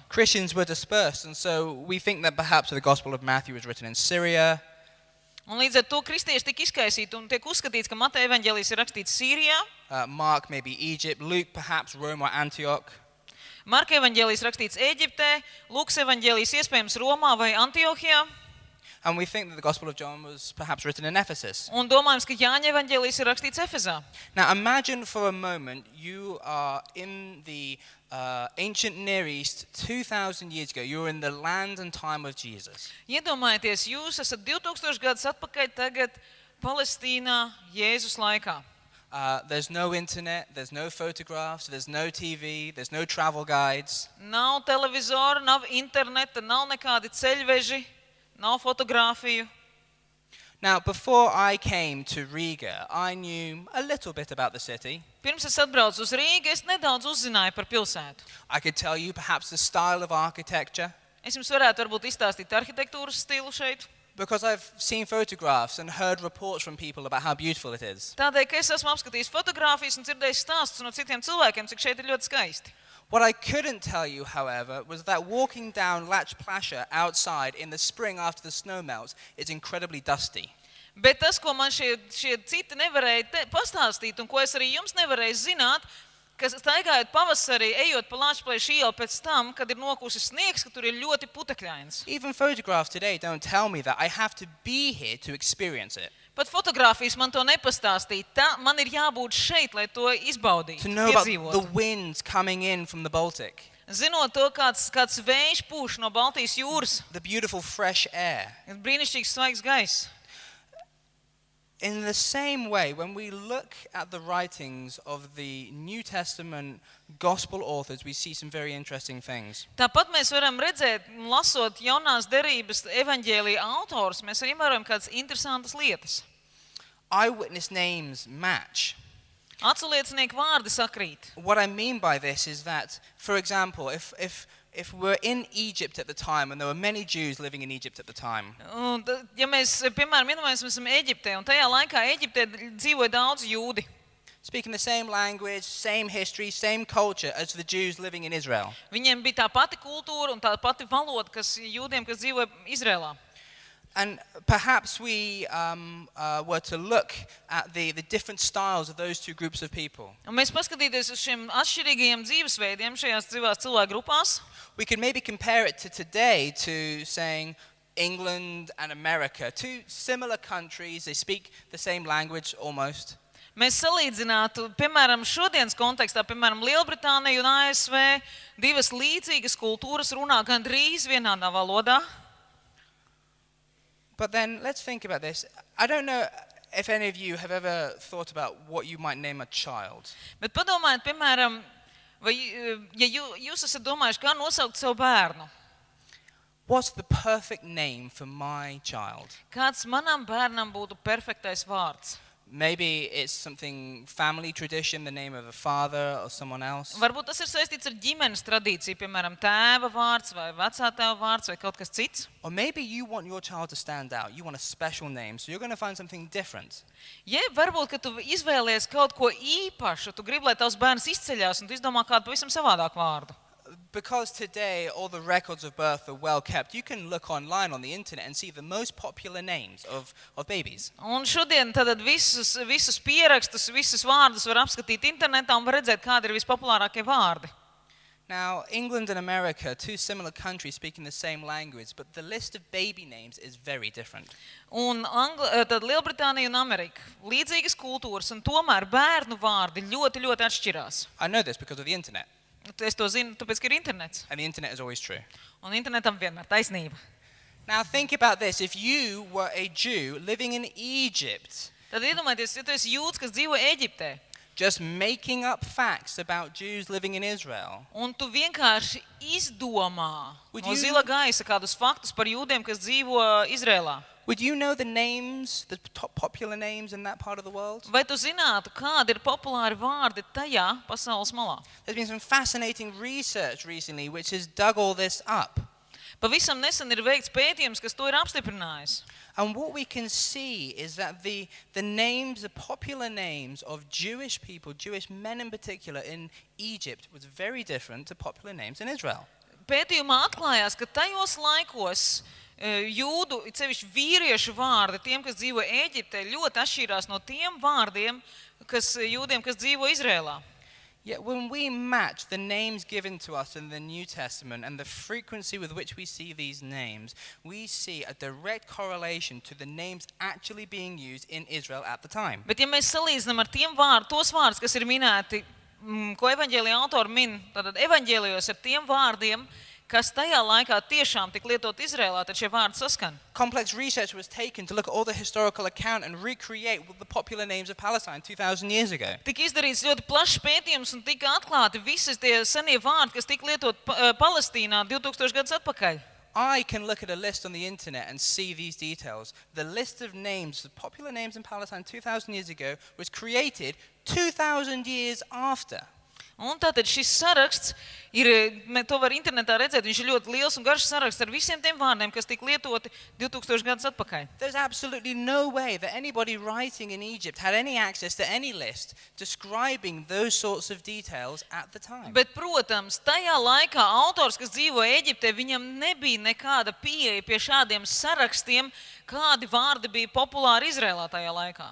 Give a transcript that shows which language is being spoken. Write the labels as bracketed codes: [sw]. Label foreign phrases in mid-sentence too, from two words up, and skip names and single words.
[en] Christians were dispersed, and so we think that perhaps the Gospel of Matthew was written in Syria. [lv] Un līdz ar to kristieši tika izkaisīti un tiek uzskatīts, ka Mateja evaņģēlijs ir rakstīts Sīrijā, [en] Mark maybe Egypt, Luke perhaps Rome or Antioch. [lv] Marka evaņģēlijs rakstīts Ēģiptē, Lūkas evaņģēlijs iespējams Romā vai Antiohijā, [en] And we think that the Gospel of John was perhaps written in Ephesus. [lv] un domājams, ka Jāņa evaņģēlijs ir rakstīts Efezā. [en] Now imagine for a moment you are in the ancient Near East 2,000 years ago. You're in the land and time of Jesus. [lv] Iedomājieties, jūs esat 2000 gadus atpakaļ tagad Palestīnā Jēzus laikā. [en] There's no internet, there's no photographs, there's no TV, there's no travel guides. [lv] Nav televizora, nav interneta, nav nekādi ceļveži, nav fotogrāfiju. [en] Now, before I came to Riga, I knew a little bit about the city. [lv] Pirms es atbraucu uz Rīgu, es nedaudz uzzināju par pilsētu. [en] I could tell you perhaps the style of architecture, [lv] Es jums varētu varbūt izstāstīt arhitektūras stilu šeit. [en] because I've seen photographs and heard reports from people about how beautiful it is. [lv] Tādēļ, ka es esmu apskatījis fotogrāfijas un dzirdējis stāstus no citiem cilvēkiem, cik šeit ir ļoti skaisti. [en] What I couldn't tell you, however, was that walking down Lach Plasha outside in the spring after the snow melts is incredibly dusty. [lv] Bet tas, ko man šie citi nevarēja pastāstīt un ko es arī jums nevarēju zināt, ka staigājot pavasarī, ejot pa Lāčplēša ielu pēc tam, kad ir nokusis sniegs, ka tur ir ļoti putekļains. [en] Even photographs today don't tell me that. I have to be here to experience it. [lv] Pat fotogrāfijas man to nepastāstīja. Man ir jābūt šeit, lai to izbaudītu, [en] To know about the [lv] piedzīvotu. [en] winds coming in from the Baltic, [lv] Zinot to, kāds vējš pūš no Baltijas jūras, [en] the beautiful fresh air. [lv] brīnišķīgs svaigs gaiss. [en] In the same way, when we look at the writings of the New Testament gospel authors, we see some very interesting things. [lv] Tāpat mēs varam redzēt, lasot jaunās derības evaņģēlija autors, mēs arī varam kādas interesantas lietas. [en] Eyewitness names match. [lv] Aculiecinieku vārdi sakrīt. [en] What I mean by this is that, for example, if we're in Egypt at the time, and there were many Jews living in Egypt at the time, [lv] Un, ja mēs, piemēram, iedomājamies, mēs esam Ēģiptē, un tajā laikā Ēģiptē dzīvoja daudz jūdi. [en] speaking the same language, same history, same culture as the Jews living in Israel. [lv] Viņiem bija tā pati kultūra un tā pati valoda, kas jūdiem, kas dzīvoja Izrēlā. [en] And perhaps we were to look at the different styles of those two groups of people. [lv] Un mēs paskatīties uz šiem atšķirīgajiem dzīvesveidiem šajās divās cilvēku grupās. [en] We could maybe compare it to today to saying England and America, two similar countries, they speak the same language almost. [lv] Mēs salīdzinātu, piemēram, šodienas kontekstā, piemēram, Lielbritānija un ASV, divas līdzīgas kultūras runā gandrīz vienādā valodā. [en] But then let's think about this. I don't know if any of you have ever thought about what you might name a child. [lv] Bet padomājiet, piemēram, vai, ja jūs esat domājuši, kā nosaukt savu bērnu? [en] What's the perfect name for my child? [lv] Kāds manam bērnam būtu perfektais vārds? [en] Maybe it's something family tradition, the name of a father or someone else. [lv] Varbūt tas ir saistīts ar ģimenes tradīciju, piemēram, tēva vārds vai vecā tēva vārds vai kaut kas cits. [en] Or maybe you want your child to stand out. You want a special name, so you're going to find something different. [lv] Ja varbūt, ka tu izvēlies kaut ko īpašu, tu gribi, lai tavs bērns izceļās un tu izdomā kādu pavisam savādāku vārdu. [en] Because today all the records of birth are well kept, you can look online on the internet and see the most popular names of babies. [lv] Un šodien tad visus pierakstus, visus vārdus var apskatīt internetā un var redzēt, kādi ir vispopulārākie vārdi. [en] Now, England and America, two similar countries speaking the same language, but the list of baby names is very different. [lv] Un tad Lielbritānija un Amerika, līdzīgas kultūras, un tomēr bērnu vārdi ļoti, ļoti atšķirās. [en] I know this because of the internet, [lv] Es to zinu, tāpēc, ka ir internets. [en] and the internet is always true. [lv] Un internetam vienmēr taisnība. [en] Now, think about this. If you were a Jew living in Egypt, [lv] Tad iedomājieties, ja tu esi jūds, kas dzīvo Ēģiptē, [en] just making up facts about Jews living in Israel, [lv] un tu vienkārši izdomā [en] Would [lv] no [en] you- [lv] zila gaisa kādus faktus par jūdiem, kas dzīvo Izrēlā. [en] would you know the names, the top popular names in that part of the world? [lv] Vai tu zinātu, kādi ir populāri vārdi tajā pasaules malā? [en] There's been some fascinating research recently which has dug all this up. [lv] Pavisam nesen ir veikts pētījums, kas to ir apstiprinājis. [en] And what we can see is that the names, the popular names of Jewish people, Jewish men in particular in Egypt, was very different to popular names in Israel. [lv] Pētījumā atklājās, ka tajos laikos jūdu, it sevišķi vīriešu vārdi, tiem, kas dzīvo Ēģiptē, ļoti atšķīrās no tiem vārdiem, jūdiem, kas dzīvo Izrēlā. [en] Yet when we match the names given to us in the New Testament and the frequency with which we see these names, we see a direct correlation to the names actually being used in Israel at the time. [lv] Bet ja mēs salīdzinām ar tos vārdus, kas ir minēti, ko evaņģēlija autori min, tad evaņģēlijos ar tiem vārdiem, kas tajā laikā tiešām tik lietot Izrēlā, tad šie vārdi saskan. [en] Complex research was taken to look at all the historical account and recreate the popular names of Palestine 2,000 years ago. [lv] Tika izdarīts ļoti plašs pētījums un tika atklāti visas tie senie vārdi, kas tika lietot Palestīnā 2000 gadus atpakaļ. [en] I can look at a list on the internet and see these details. The list of names, the popular names in Palestine 2,000 years ago, was created 2,000 years after. [lv] Un tātad šis saraksts to var internetā redzēt, viņš ir ļoti liels un garš saraksts ar visiem tiem vārdiem, kas tika lietoti 2000 gadus atpakaļ. [en] There's absolutely no way that anybody writing in Egypt had any access to any list describing those sorts of details at the time. [lv] Bet, protams, tajā laikā autors, kas dzīvo Ēģiptē, viņam nebija nekāda pieeja pie šādiem sarakstiem, kādi vārdi bija populāri Izrēlā tajā laikā.